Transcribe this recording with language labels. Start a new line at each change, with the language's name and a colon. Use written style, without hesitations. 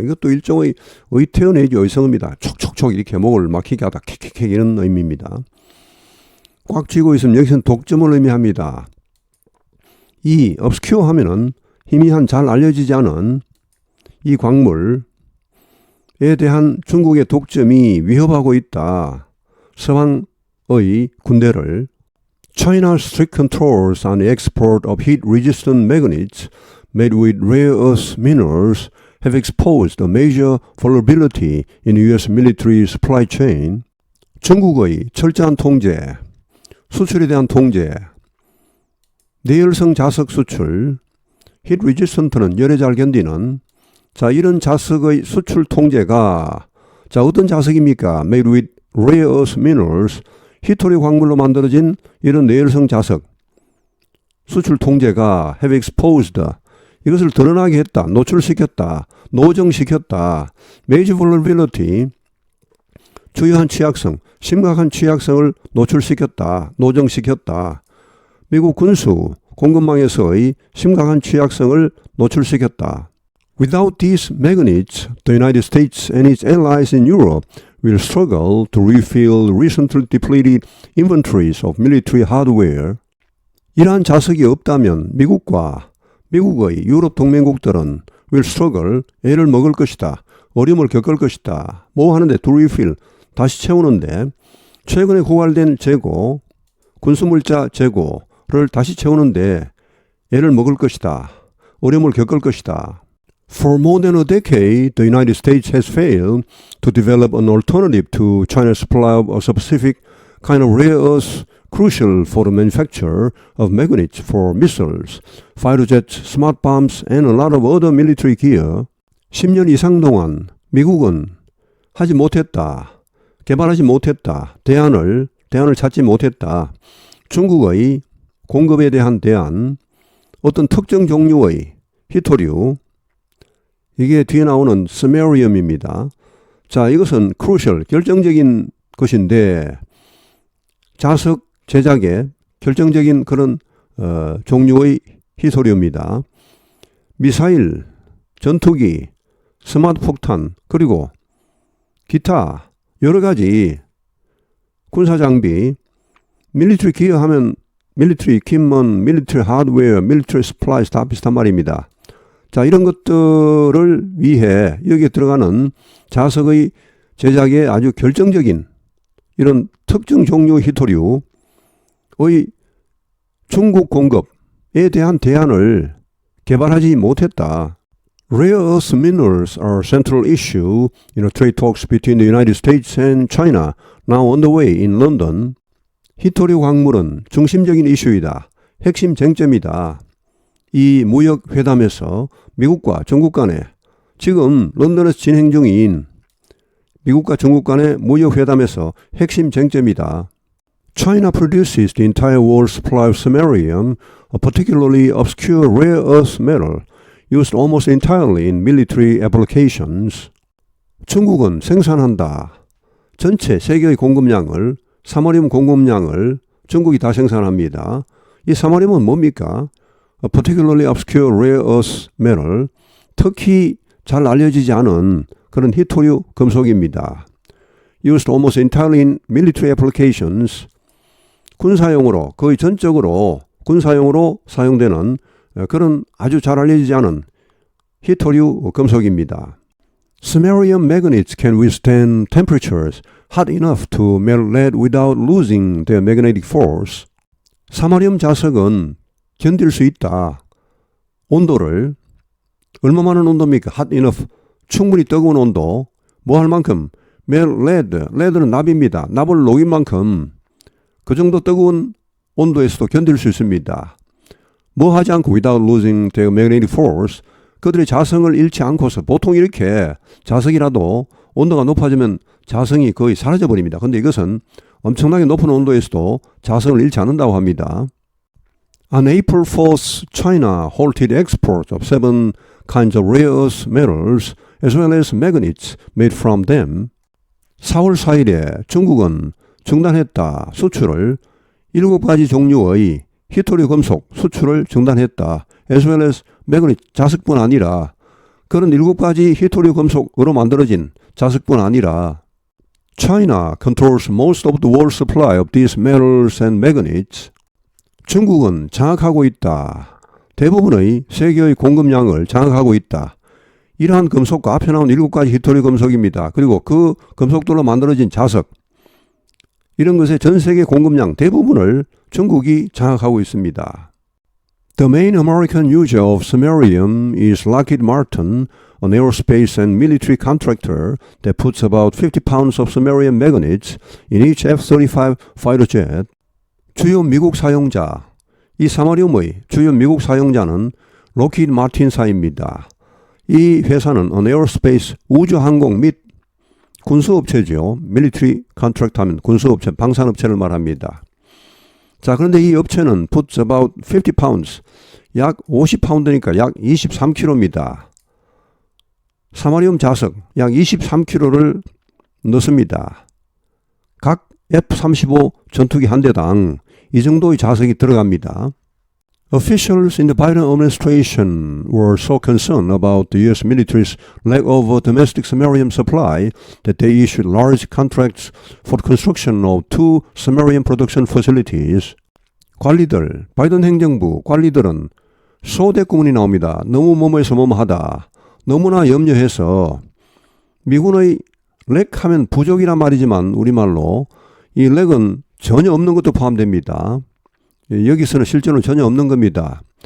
Korean: 이것도 일종의 의태어 내지 의성어입니다. 촉촉촉 이렇게 목을 막히게 하다 킥킥킥 이런 의미입니다. 꽉 쥐고 있으면 여기서는 독점을 의미합니다. 이 obscure 하면은 희미한 잘 알려지지 않은 이 광물에 대한 중국의 독점이 위협하고 있다. 서방의 군대를
English: China's strict controls on the export of heat-resistant magnets made with rare earth minerals have exposed a major vulnerability in the U.S. military supply chain.
Korean: 중국의 철저한 통제, 수출에 대한 통제, 내열성 자석 수출, heat-resistant는 열에 잘 견디는 이런 자석의 수출 통제가 어떤 자석입니까?
English: Made with rare earth minerals,
Korean: 희토리 광물로 만들어진 이런 내열성 자석 수출 통제가
English: have exposed,
Korean: 이것을 드러나게 했다, 노출시켰다, 노정시켰다.
English: major vulnerability,
Korean: 주요한 취약성, 심각한 취약성을 노출시켰다, 노정시켰다. 미국 군수 공급망에서의 심각한 취약성을 노출시켰다.
English: Without these magnets, the United States and its allies in Europe will struggle to refill recently depleted inventories of military hardware.
Korean: 이러한 자석이 없다면 미국의 유럽 동맹국들은
English: will struggle,
Korean: 애를 먹을 것이다. 어려움을 겪을 것이다. 뭐 하는데
English: to refill,
Korean: 다시 채우는데 최근에 고갈된 재고, 군수물자 재고를 다시 채우는데 애를 먹을 것이다. 어려움을 겪을 것이다.
English: For more than a decade, the United States has failed to develop an alternative to China's supply of a specific kind of rare earth crucial for the manufacture of magnets for missiles, fighter jets, smart bombs, and a lot of other military gear.
Korean: 10년 이상 동안 미국은 하지 못했다. 개발하지 못했다. 대안을 찾지 못했다. 중국의 공급에 대한 대안, 어떤 특정 종류의 히토류, 이게 뒤에 나오는 스메리움입니다. 자, 이것은 crucial, 결정적인 것인데 자석 제작에 결정적인 그런 종류의 히토류입니다. 미사일, 전투기, 스마트 폭탄, 그리고 기타 여러 가지 군사 장비, 밀리터리 기어 하면 밀리터리 이퀴먼트, 밀리터리 하드웨어, 밀리터리 스플라이스 다 비슷한 말입니다. 자, 이런 것들을 위해 여기에 들어가는 자석의 제작에 아주 결정적인 이런 특정 종류 히토류의 중국 공급에 대한 대안을 개발하지 못했다.
English: Rare earth minerals are a central issue in the trade talks between the United States and China now underway in London.
Korean: 히토류 광물은 중심적인 이슈이다. 핵심 쟁점이다. 이 무역 회담에서 미국과 중국 간에 지금 런던에서 진행 중인 미국과 중국 간의 무역 회담에서 핵심 쟁점이다.
English: China produces the entire world's supply of samarium, a particularly obscure rare earth metal used almost entirely in military applications.
Korean: 중국은 생산한다. 전체 세계의 공급량을, 사마리움 공급량을 중국이 다 생산합니다. 이 사마리움은 뭡니까?
English: A particularly obscure rare earth metal,
Korean: 특히 잘 알려지지 않은 그런 히토류 금속입니다.
English: Used almost entirely in military applications,
Korean: 군사용으로, 거의 전적으로 군사용으로 사용되는 그런 아주 잘 알려지지 않은 히토류 금속입니다.
English: Samarium magnets can withstand temperatures hot enough to melt lead without losing their magnetic force.
Korean: 사마리움 자석은 견딜 수 있다. 온도를 얼마만한 온도입니까?
English: hot enough,
Korean: 충분히 뜨거운 온도. 뭐 할 만큼?
English: melt lead,
Korean: lead는 납입니다. 납을 녹인 만큼 그 정도 뜨거운 온도에서도 견딜 수 있습니다. 뭐 하지 않고
English: without losing their magnetic force,
Korean: 그들의 자성을 잃지 않고서, 보통 이렇게 자석이라도 온도가 높아지면 자성이 거의 사라져버립니다. 근데 이것은 엄청나게 높은 온도에서도 자성을 잃지 않는다고 합니다.
English: On April 4th, China halted exports of 7 kinds of rare earth metals as well as magnets made from them.
Korean: 4월 4일에 중국은 중단했다. 수출을 7가지 종류의 히토류 금속 수출을 중단했다.
English: as well as magnet,
Korean: 자석뿐 아니라 그런 7가지 히토류 금속으로 만들어진 자석뿐 아니라
English: China controls most of the world supply of these metals and magnets.
Korean: 중국은 장악하고 있다. 대부분의 세계의 공급량을 장악하고 있다. 이러한 금속과 앞에 나온 7가지 히토류 금속입니다. 그리고 그 금속들로 만들어진 자석, 이런 것의 전 세계 공급량 대부분을 중국이 장악하고 있습니다.
English: The main American user of samarium is Lockheed Martin, an aerospace and military contractor that puts about 50 pounds of samarium magnets in each F-35 fighter jet.
Korean: 주요 미국 사용자, 이 사마리움의 주요 미국 사용자는 로키드 마틴사입니다. 이 회사는
English: an aerospace,
Korean: 우주항공 및 군수업체죠.
English: military contract
Korean: 하면 군수업체, 방산업체를 말합니다. 자, 그런데 이 업체는
English: puts about 50 pounds,
Korean: 약 50파운드니까 약 23kg입니다. 사마리움 자석 약 23kg를 넣습니다. 각 F-35 전투기 한 대당 이 정도의 자석이 들어갑니다.
English: Officials in the Biden administration were so concerned about the U.S. military's lack of a domestic samarium supply that they issued large contracts for the construction of 2 samarium production facilities.
Korean: 관리들, 바이든 행정부 관리들은 소대꾸문이 나옵니다. 너무 뭐뭐해서 뭐뭐하다. 너무나 염려해서 미군의 렉하면 부족이란 말이지만 우리말로 이 렉은 전혀 없는 것도 포함됩니다. 여기서는 실제로 전혀 없는 겁니다.